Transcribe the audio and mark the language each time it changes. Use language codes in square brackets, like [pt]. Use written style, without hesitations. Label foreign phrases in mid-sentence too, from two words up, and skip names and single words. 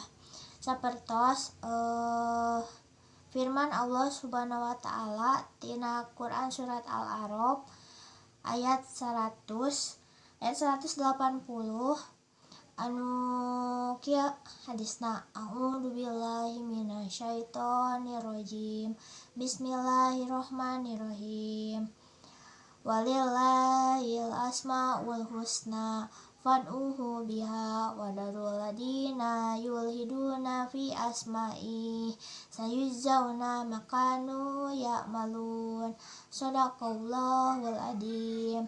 [su] Sapertos firman Allah [ar] سبحانه وتعالى [su] tina Quran surat Al-A'raf ayat 180 anu kieu hadisna, [ar] أعوذ بالله من الشيطان الرجيم بسم الله الرحمن الرحيم, ولله الأسماء الحسنى فادعوه بها وذروا الذين يلحدون في أسمائه سيجزون ما كانوا يعملون. صدق الله العظيم.